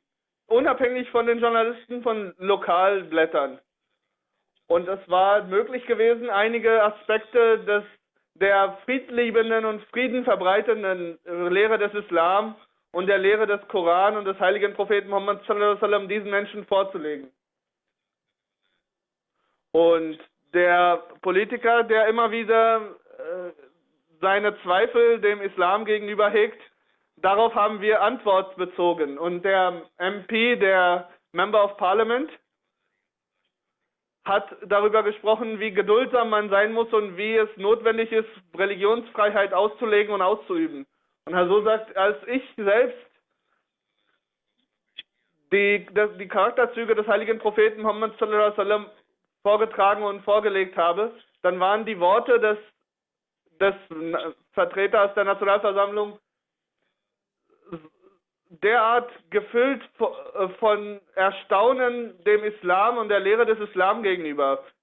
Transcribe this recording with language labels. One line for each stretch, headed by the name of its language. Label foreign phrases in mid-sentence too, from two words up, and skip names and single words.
German: Unabhängig von den Journalisten von Lokalblättern. Und es war möglich gewesen, einige Aspekte der friedliebenden und friedenverbreitenden Lehre des Islam und der Lehre des Koran und des heiligen Propheten Muhammad
Arabic: صلى الله عليه وسلم
German: diesen Menschen vorzulegen. Und der Politiker, der immer wieder seine Zweifel dem Islam gegenüber hegt, darauf haben wir Antwort bezogen. Und der MP, der
English: Member of Parliament,
German: hat darüber gesprochen, wie geduldsam man sein muss und wie es notwendig ist, Religionsfreiheit auszulegen und auszuüben. Und er so sagt, als ich selbst die Charakterzüge des heiligen Propheten Muhammad
Arabic: صلى الله عليه وسلم
German: vorgetragen und vorgelegt habe, dann waren die Worte des Vertreters der Nationalversammlung derart gefüllt von Erstaunen dem Islam und der Lehre des Islam gegenüber.